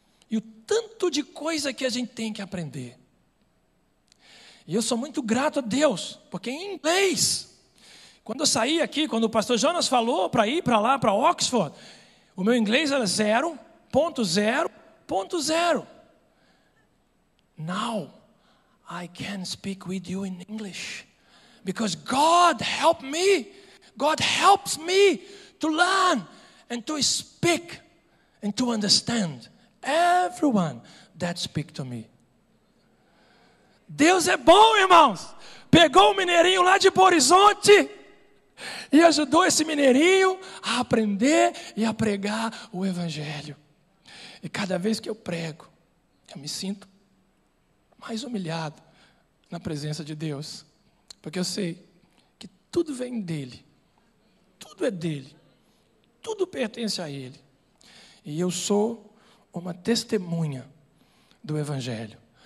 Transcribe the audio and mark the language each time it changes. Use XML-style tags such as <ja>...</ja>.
<pt>E o tanto de coisa que a gente tem que aprender. E eu sou muito grato a Deus, porque em inglês, quando eu saí aqui, quando o pastor Jonas falou para ir para lá, para Oxford, o meu inglês era 0.0.0.</pt> <en>Now, I can speak with you in English. Because God helped me. God helps me to learn and to speak and to understand everyone that speaks to me.</en> <pt>Deus é bom, irmãos. Pegou um mineirinho lá de Belo Horizonte e ajudou esse mineirinho a aprender e a pregar o Evangelho. E cada vez que eu prego, eu me sinto mais humilhado na presença de Deus, porque eu sei que tudo vem dEle, tudo é dEle, tudo pertence a Ele, e eu sou uma testemunha do Evangelho.</pt>